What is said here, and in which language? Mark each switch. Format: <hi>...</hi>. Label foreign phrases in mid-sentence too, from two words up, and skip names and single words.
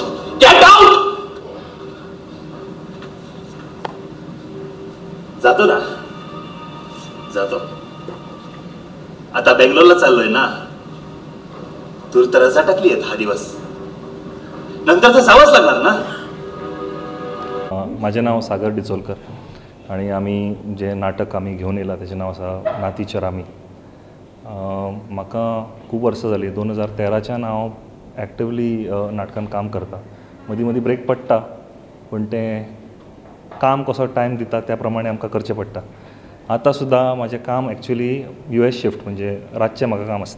<en>get out.</en> <mr>जातो ना, जातो. आता बेंगलोरला चाललोय ना. तूर तर रजा टाकली आहे 10 दिवस. नंतर तर जावंच लागणार ना.</mr> <kok>माझे नाव सागर डिचोलकर आणि आम्ही जे नाटक आम्ही घेऊन येला त्याचे नाव आसा नातीचर आमी. म्हाका खूब वर्सां जालीं. 2013च्यान हांव एक्टिवली नाटकान काम करता. मदीं मदीं ब्रेक पडटा पूण तें काम कसो टायम दिता त्या प्रमाणे आमकां करचें पडटा. आतां सुद्दां म्हजें काम एक्चुली US शिफ्ट म्हणजे रातचें म्हाका काम आसता.</kok>